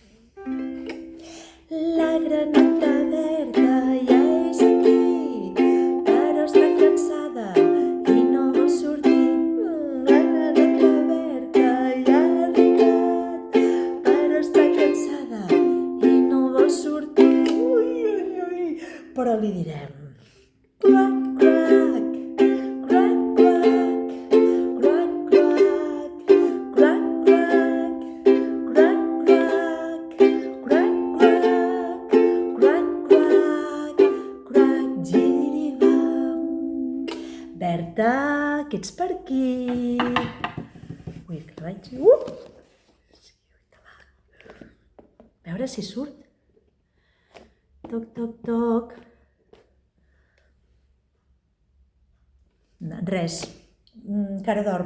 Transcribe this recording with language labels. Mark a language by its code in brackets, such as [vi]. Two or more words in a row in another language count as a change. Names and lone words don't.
[ca] La granota Berta ja és aquí, però està cansada i no vol sortir. La granota Berta ja ha arribat, però està cansada i no vol sortir. Però li direm quac, quac, quac, quac, quac, quac, quac, quac, quac, quac, quac, quac, giribam. Berta, que ets per aquí? Ui, que no vaig... A veure si surt. Toc, toc, toc. Res, encara dorm.